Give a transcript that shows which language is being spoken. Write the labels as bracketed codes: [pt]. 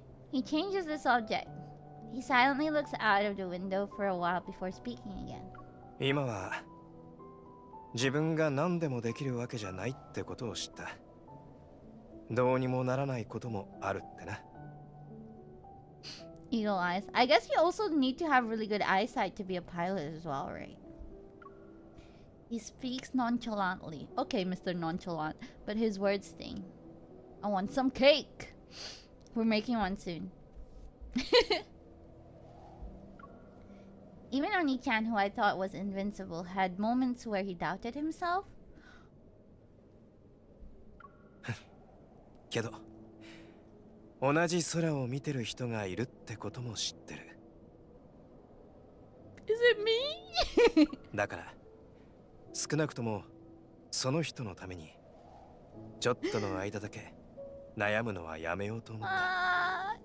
[en] He changes the subject. He silently looks out of the window for a while before speaking again. [ja] 今は自分が何でもできるわけじゃないってことを知った。どうにもならないこともあるってな。 [en] Eagle eyes. I guess you also need to have really good eyesight to be a pilot as well, right? He speaks nonchalantly. Okay, Mr. Nonchalant, but his words sting. I want some cake. We're making one soon. Even Oni-chan, who I thought was invincible, had moments where he doubted himself. [ja] けど、同じ空を見てる人がいるってことも知ってる。 [en] Is it me? [ja] だから、少なくともその人のためにちょっとの間だけ悩むのはやめようと思った。